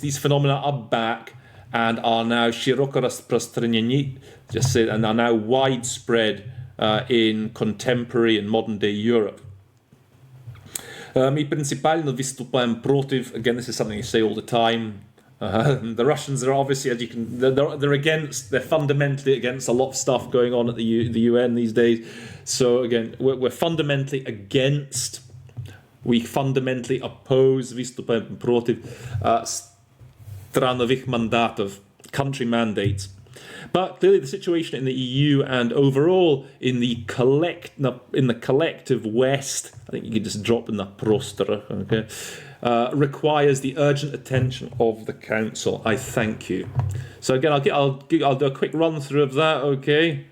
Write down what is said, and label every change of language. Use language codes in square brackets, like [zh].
[en] These phenomena are back and are now [ru] широко распространены, [en] and are now widespread in contemporary and modern day Europe. [ru] Мы принципиально выступаем против. [en] Again, this is something you say all the time. The Russians are obviously, as you can, they're fundamentally against a lot of stuff going on at the UN these days. So again, we're fundamentally against. We fundamentally oppose. [ru] Выступаем против страновых мандатов, [en] country mandates. But clearly the situation in the EU and overall in the collective West, I think you could just drop in the prostra, okay, requires the urgent attention of the Council. I thank you. So again, I'll do a quick run through of that, okay?